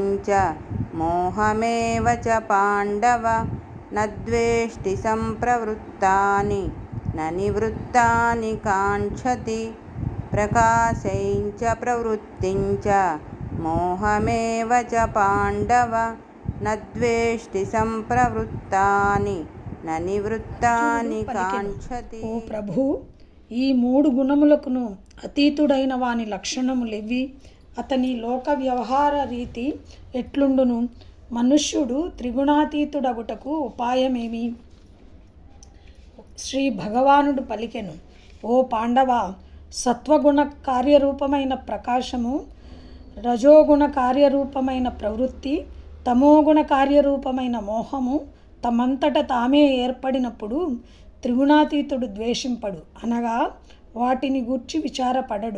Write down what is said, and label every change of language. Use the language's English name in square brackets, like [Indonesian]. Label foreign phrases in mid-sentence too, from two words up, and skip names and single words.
[Sanskrit] च मोहमेव च पाण्डव न द्वेष्टि सम्प्रवृत्तानि न निवृत्तानि काङ्क्षति प्रकाशं च प्रवृत्तिं च मोहमेव च पाण्डव न द्वेष्टि सम्प्रवृत्तानि न निवृत्तानि काङ्क्षति. [Telugu] ఓ ప్రభు, ఈ మూడు గుణములకును అతీతుడైన వాని లక్షణములివి. అతని లోక వ్యవహార రీతి ఎట్లుండును? మనుష్యుడు త్రిగుణాతీతుడగుటకు ఉపాయమేమి? శ్రీ భగవానుడు పలికెను, ఓ పాండవ, సత్వగుణ కార్యరూపమైన ప్రకాశము, రజోగుణ కార్యరూపమైన ప్రవృత్తి, తమోగుణ కార్యరూపమైన మోహము తమంతట తామే ఏర్పడినప్పుడు త్రిగుణాతీతుడు ద్వేషింపడు, అనగా వాటిని గూర్చి విచారపడడు.